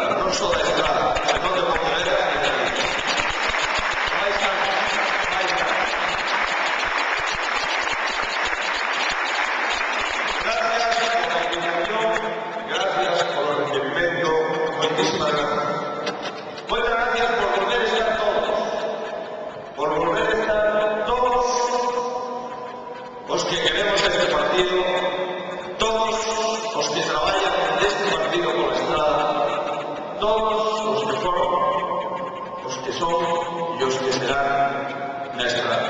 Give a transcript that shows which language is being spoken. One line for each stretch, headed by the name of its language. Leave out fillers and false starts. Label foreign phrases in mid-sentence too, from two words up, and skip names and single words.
Galician: Non só da Estrada, senón de Pontevedra e de Galicia. Máis alto, máis alto.
Spanish: Gracias por la invitación, gracias por el recibimiento, muchísimas gracias. Muchas gracias
Galician: por volver a estar todos, por volver a estar todos os que queremos este partido, todos os que traballan neste partido pola Estrada, todos os que foron, os que son e os que serán na Estrada.